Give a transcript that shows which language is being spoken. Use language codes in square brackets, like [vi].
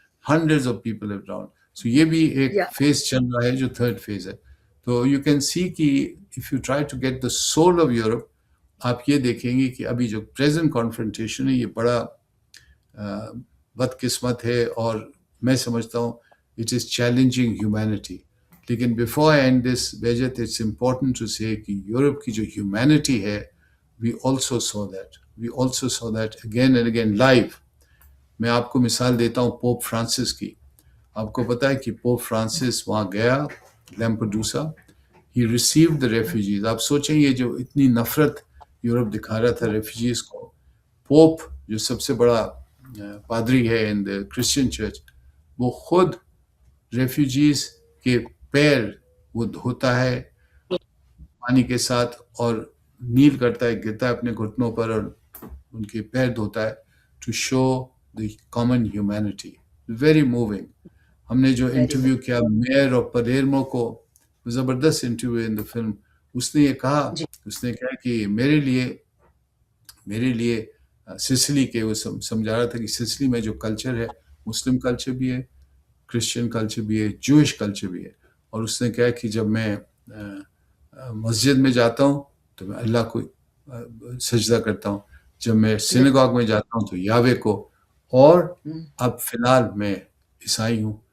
[en] Hundreds of people have drowned. [ur] سو یہ بھی ایک فیز چل رہا ہے جو تھرڈ فیز ہے. تو [en] you can see [ur] کہ [en] if you try to get the soul of Europe, [ur] آپ یہ دیکھیں گے کہ ابھی جو پریزنٹ کانفرنٹیشن ہے یہ بڑا بدقسمت ہے، اور میں سمجھتا ہوں [en] It is challenging humanity. لیکن before I end this, Bejat, it's important to say [ur] کہ یورپ کی جو ہیومینٹی ہے [en] we also saw that again and again live. [ur] میں آپ کو مثال دیتا ہوں پوپ فرانسس کی. آپ کو پتا ہے کہ پوپ فرانسس وہاں گیا لیمپڈوسا. [en] He received the refugees. [ur] آپ سوچیں یہ جو اتنی نفرت یورپ دکھا رہا تھا ریفیوجیز کو، پوپ جو سب سے بڑا پادری ہے [en] in the Christian church, [ur] وہ خود ریفیوجیز کے پیر وہ دھوتا ہے پانی کے ساتھ اور نیل کرتا ہے، گرتا ہے اپنے گھٹنوں پر اور ان کے پیر دھوتا ہے [en] To show the common humanity. Very moving. [ur] ہم نے جو انٹرویو کیا میئر آف پلیرمو کو، زبردست انٹرویو [en] In the film. [ur] اس نے یہ کہا، اس نے کہا کہ میرے لیے سسلی کے وہ سمجھا رہا تھا کہ سسلی میں جو کلچر ہے، مسلم کلچر بھی ہے، کرسچن کلچر بھی ہے، جوئش کلچر بھی ہے. اور اس نے کہا کہ جب میں مسجد میں جاتا ہوں تو میں اللہ کو سجدہ کرتا ہوں، جب میں سینگاگ میں جاتا ہوں تو یاوے کو، اور اب فی الحال میں عیسائی ہوں.